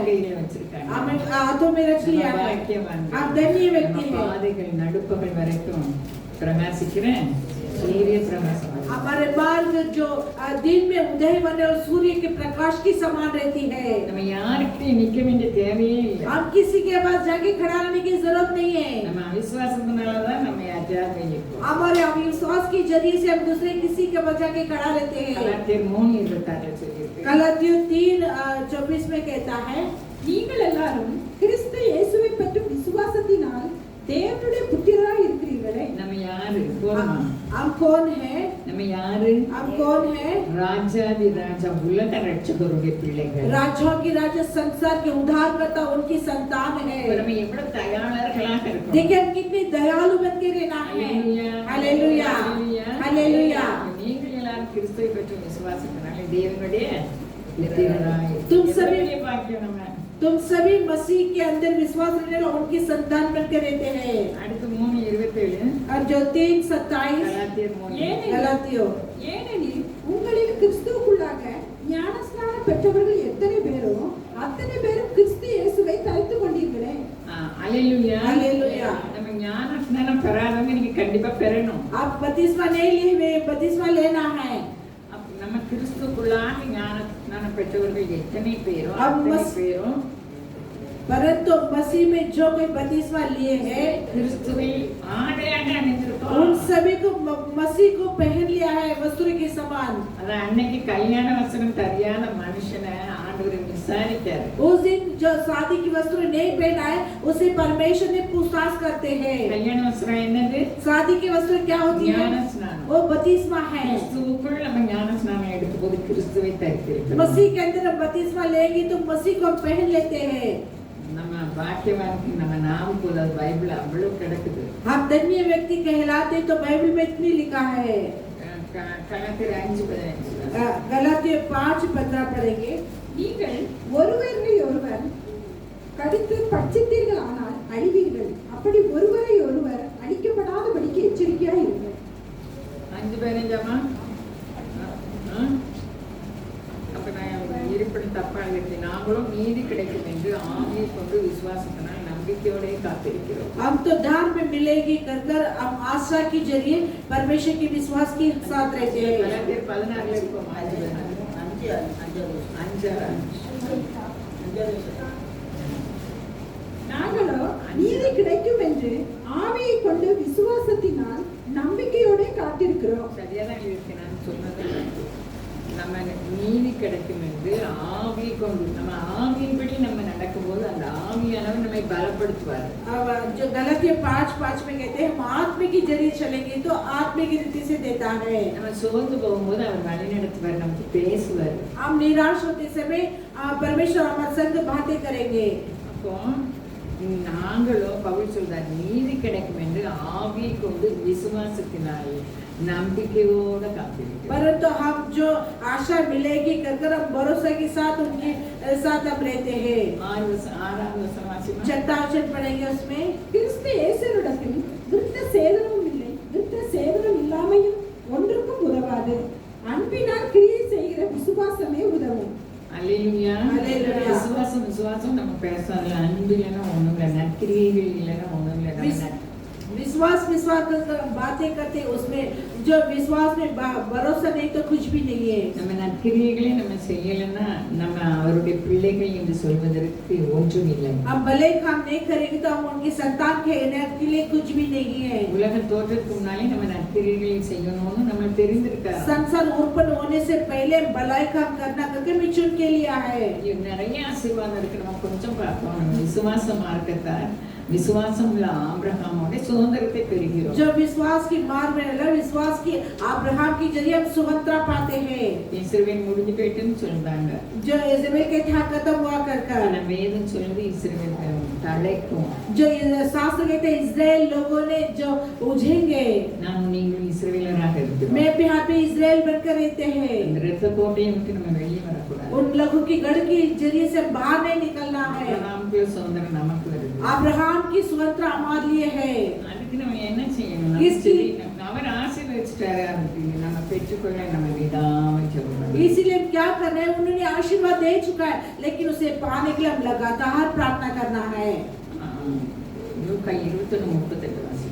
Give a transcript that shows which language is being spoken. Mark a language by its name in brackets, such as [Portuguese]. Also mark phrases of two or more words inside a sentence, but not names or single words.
[Tamil] கையில வச்சிருக்காங்க. [Hindi] हमें हाथों में रख लिया है. आप धन्य व्यक्ति हैं. [Tamil] பாதைகள் நடுப்பகல் வரைக்கும் பிரகாசிக்கிறேன் சூரிய பிரகாசம். [Hindi] हमारे मार्ग जो दिन में उदय होने और सूर्य के प्रकाश की समान रहती है. [Tamil] நம்ம யாருக்கு நிக்க வேண்டிய தேவையே இல்லை. [Hindi] हम किसी के पास जाके खड़ा रहने की जरूरत नहीं है. [Tamil] நம்ம அவிசுவாசத்தினாலதான் நம்ம யாத்திரை நிற்போம். [Hindi] हमारे अविश्वास के जरिए से हम दूसरे किसी के पास जाके खड़ा रहते हैं. [Tamil] கலாத்தியர் 3:26 சொல்லியிருக்கு. [Hindi] गलातियों 3:24 में कहता है, [Tamil] நீங்கள் எல்லாரும் கிறிஸ்து இயேசுவை பற்றி விசுவாசத்தினால் தேவனுடைய புத்திரராய் இருக்கிறீர்களே. நம்ம யாரு? போதுமா? [Hindi] हम कौन है? [Tamil] நம்ம யாரு? [Hindi] हम कौन है? [Tamil] ராஜாதி ராஜா உலக ரட்சகருடைய பிள்ளைகள். [Hindi] राजाओं की राजा, संसार के उद्धारकर्ता उनकी संतान है. [Tamil] நம்ம எவ்வளவு தயாளர்களாக இருக்கோம். [Hindi] देखिए हम कितने दयालु बन के रहना है. हालेलुया, हालेलुया. [Tamil] நீங்கள் எல்லாரும் கிறிஸ்துவை பற்றி விசுவாசத்தினாலே தேவனுடைய புத்திரராய். [Hindi] तुम सभी [Tamil] பாக்கியம் நம்ம. [Hindi] तुम सभी मसीह के अंदर विश्वास रखने वाले उनकी संतान बनकर रहते हैं. [Tamil] அடுத்து 3:27 [Hindi] और जो 3:27 [Tamil] கலாத்தியர் 3. [Hindi] गलातियों, [Tamil] ஏனெனில் உங்களில் கிறிஸ்துவுக்குள்ளாக ஞானஸ்நானம் பெற்றவர்கள் எத்தனை பேரோ அத்தனை பேரும் கிறிஸ்து இயேசுவை தரித்துக் கொண்டீர்களே. அல்லேலூயா, [Hindi] हालेलुया. [Tamil] நம்ம ஞான ஸ்நானம் பெறாதவங்க நீங்க கண்டிப்பா பெறணும். [Hindi] आप बपतिस्मा नहीं लिए वे बपतिस्मा लेना है. [Tamil] நம்ம கிறிஸ்துக்குள்ளாக ஞான ஸ்நானம் பெற்றவர்கள் எத்தனை பேரும் [Hindi] अब [Tamil] அத்தனை [Hindi] मस- [Tamil] பேரும் [Hindi] परंतु मसीह में जो कोई बपतिस्मा लिए हैं [Tamil] கிறிஸ்துவை ஆடையாக அணிந்திருக்கோம். [Hindi] उन सभी को मसीह को पहन लिया है वस्त्र के समान। [Tamil] அதான் அன்னைக்கு கல்யாண வஸ்திரம் தெரியாத மனுஷனை ஆண்டவர் விசாரித்தார். [Hindi] उस दिन जो शादी की वस्त्र नहीं पहना है उसे परमेश्वर ने पूछताछ करते हैं। [Tamil] கல்யாண வஸ்திரம் என்னது? [Hindi] शादी की वस्त्र क्या होती है? [Tamil] ஞான ஸ்நானம். [Hindi] वो बपतिस्मा है। [Tamil] கிறிஸ்துவுக்குள் நம்ம ஞான ஸ்நானம் எடுக்கும்போது கிறிஸ்துவை தரித்திருக்கிறோம். [Hindi] मसीह के अंदर हम बपतिस्मा लेंगे तो मसीह को हम पहन लेते हैं। [Tamil] நம்ம பாக்கியவானுக்கு நம்ம நாம போல பைபிள் அவ்வளவு கிடக்குது. [Hindi] हम धन्य व्यक्ति कहलाते तो बाइबल में इतनी लिखा है। [Tamil] கலாத்தியர் 5:15. [Hindi] गलातिय 5:15 पढ़ेंगे। [Tamil] நீங்கள் ஒருவரை ஒருவர் கடித்து பட்சித்தீர்கள் ஆனால் அழிவீர்கள். அப்படி ஒருவரை ஒருவர் அழிக்கப்படாதபடிக்கு எச்சரிக்கையாக இருங்கள். 5:15. அப்ப நான் இருப்பது தப்பா இருக்கு. நாங்களும் நீதி கிடைக்கும் என்று ஆவியை கொண்டு விசுவாசத்தினால் நம்பிக்கையோட காத்திருக்கிறோம். [Hindi] हम तो दान में मिलेगी कर हम आशा के जरिए परमेश्वर के विश्वास के साथ रहते हैं। [Tamil] கலாத்தியர் 16 இருக்கும். 5. நாங்களோ நீதி கிடைக்கும் என்று ஆவியை கொண்டு விசுவாசத்தினால் நம்பிக்கையோட காத்திருக்கிறோம். சரியாதான் இருக்கு நான் சொன்னது. நம்ம நீதி கிடைக்கும் என்று ஆவியை கொண்டு நம்ம ஆவியின்படி நம்ம நடக்கும்போது அந்த ஆவியானவர் நம்மை பலப்படுத்துவார். [Hindi] अब जो गलातिय 5:5 में कहते हैं हम आत्मा के जरिए चलेंगे तो आत्मा की रीति से देता है। [Tamil] நம்ம சோர்ந்து போகும்போது அவர் வழி நடத்துவார், நமக்கு பேசுவார். [Hindi] हम निराश होते समय परमेश्वर हमारे संग बातें करेंगे। [Tamil] அப்போ நாங்களோ பவுல் சொல்றார் நீதி கிடைக்கும் என்று ஆவியை கொண்டு விசுவாசத்தினால் நம்பிக்கையோட காத்திருக்கிறோம். [Hindi] परंतु हम जो आशा मिलेगी कर हम भरोसा के साथ उनके साथ हम रहते हैं। [Tamil] 6வது வசனம். [Hindi] छठा वचन पढ़ेंगे उसमें। [Tamil] கிறிஸ்து இயேசுவிடத்தில் விருத்த சேதனமும் இல்லை, விருத்த சேதனம் இல்லாமையும் ஒன்றுக்கும் உதவாது. அன்பினால் கிரியை செய்கிற விசுவாசமே உதவும். அல்லேலூயா. அல்லேலூயா. விசுவாசம் நம்ம பேசல. அன்பு இல்லைன்னா ஒண்ணும் இல்லை, நற்கிரியைகள் இல்லைன்னா ஒண்ணும் இல்லை. [Hindi] विश्वास कर बातें करते उसमें जो विश्वास में भरोसा नहीं तो कुछ भी नहीं है। [Tamil] நம்ம நற்கிரியைகளை நம்ம செய்யலைன்னா நம்ம அவருடைய பிள்ளைகள் என்று சொல்வதற்கு ஒன்றும் இல்லை. [Hindi] हम भले काम नहीं करेंगे तो हम उनकी संतान कहने के लिए कुछ भी नहीं है। [Tamil] உலக தோற்றத்துக்கு முன்னாலே நம்ம நற்கிரியைகளை செய்யணும்னு நம்ம தெரிந்திருக்காரு. [Hindi] संसार उत्पन्न होने से पहले भलाई काम करना करके मिशन के लिया है। [Tamil] நிறைய ஆசீர்வாதம் இருக்கு. நம்ம கொஞ்சம் பார்ப்போம். நம்ம விசுவாச மார்க்கத்தார் விசுவாசம் உள்ள ஆபிரகாமோட சுதந்திரத்தை பெறுகிறோம். [Hindi] जो विश्वास की मार्ग में है विश्वास की अब्राहम के जरिए हम स्वतंत्रता पाते हैं। [Tamil] இஸ்ரவேல் முடிஞ்சு போயிட்டுன்னு சொல்றாங்க. [Hindi] जो इस्राएल के था खत्म हुआ कर [Tamil] ஆனா வேதம் சொல்லுது இஸ்ரவேல் தழைக்கும். [Hindi] जो शास्त्र कहते हैं इस्राएल लोगों ने जो उठेंगे। [Tamil] நாம் நீங்கள் இஸ்ரவேலராக இருக்கிறோம். [Hindi] मैं भी यहाँ पे इस्राएल बनकर रहते हैं। [Tamil] இந்த இரத்த கோட்டையை விட்டு நம்ம வெளியே வரக்கூடாது. [Hindi] उन लोगों की गढ़ के जरिए से बाहर नहीं निकलना है। [Tamil] ஆபிரகாமுக்கு சுதந்திரம் நமக்கு வருது. [Hindi] अब्राहम की स्वतंत्रता हमारे लिए है। [Tamil] அதுக்கு நம்ம என்ன செய்யணும்? அவர் ஆசீர்வதிச்சிட்டாரு, அதுக்கு நம்ம பெற்றுக்கொள்ள நம்ம விடாம ஜெபம். [Hindi] इसीलिए हम क्या करना है? उन्होंने आशीर्वाद दे चुका है लेकिन उसे पाने के लिए हम लगातार प्रार्थना करना है। [Tamil] லூக்கா 21:38 வாசி.